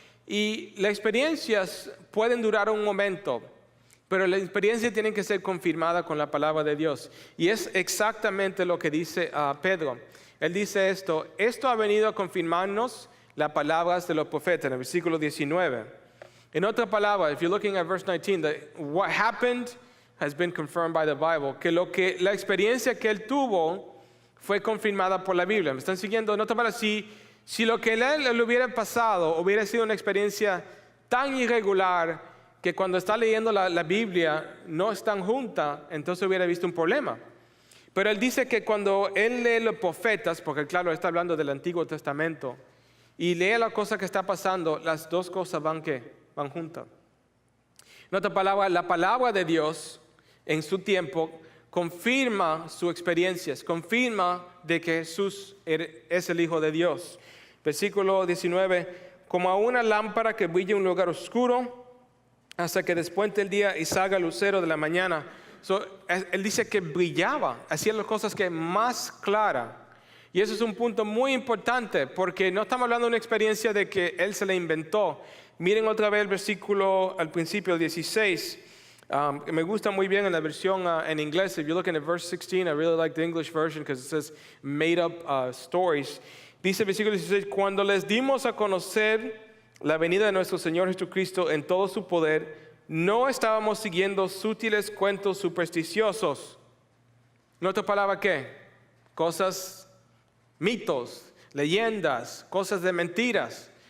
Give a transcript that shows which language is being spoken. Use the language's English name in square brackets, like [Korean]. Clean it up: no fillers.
[Spanish] Y las experiencias pueden durar un momento, pero la experiencia tiene que ser confirmada con la palabra de Dios. Y es exactamente lo que dice Pedro. Él dice esto ha venido a confirmarnos las palabras de los profetas, en el versículo 19. En otra palabra, [English] if you're looking at verse 19, what happened has been confirmed by the Bible. [Spanish] Que la experiencia que él tuvo fue confirmada por la Biblia. ¿Me están siguiendo? En otra palabra, si lo que él le hubiera pasado hubiera sido una experiencia tan irregular que cuando está leyendo la Biblia no están juntas, entonces hubiera visto un problema. Pero él dice que cuando él lee los profetas, porque claro, está hablando del Antiguo Testamento, y lee la cosa que está pasando, las dos cosas van juntas. En otra palabra, la palabra de Dios en su tiempo confirma sus experiencias, confirma de que Jesús es el Hijo de Dios. Versículo 19, como a una lámpara que brilla en un lugar oscuro hasta que despunte el día y salga el lucero de la mañana. Él dice que brillaba, hacía las cosas que más claras. Y eso es un punto muy importante porque no estamos hablando de una experiencia de que él se la inventó. Miren otra vez el versículo al principio, 16. Me gusta muy bien en la versión en inglés. [English] If you look at verse 16, I really like the English version because it says made up stories. [Spanish] Dice el versículo 16, cuando les dimos a conocer la venida de nuestro Señor Jesucristo en todo su poder, no estábamos siguiendo sutiles cuentos supersticiosos. ¿En otra palabra qué? Cosas, mitos, leyendas, cosas de mentiras.